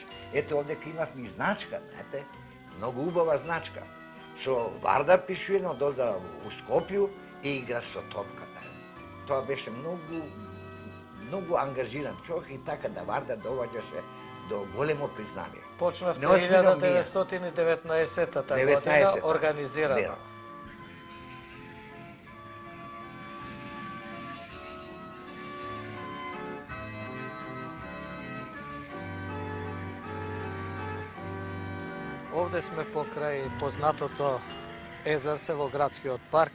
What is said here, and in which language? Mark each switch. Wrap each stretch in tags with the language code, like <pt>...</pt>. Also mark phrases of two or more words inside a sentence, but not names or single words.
<mk>Ето овде имавме и значка, знаете, многу убава значка. Со Вардар пишуено додала у Скопју и игра со топка. Тоа беше многу ангажиран човек и така да Вардар доваѓаше до големо признание. Почнавте</mk> <sr>Неозбиljno mi je.</sr> <mk>1919 година 19-та. организирано. Да. Овде сме покрај познатото езерце во градскиот парк.</mk>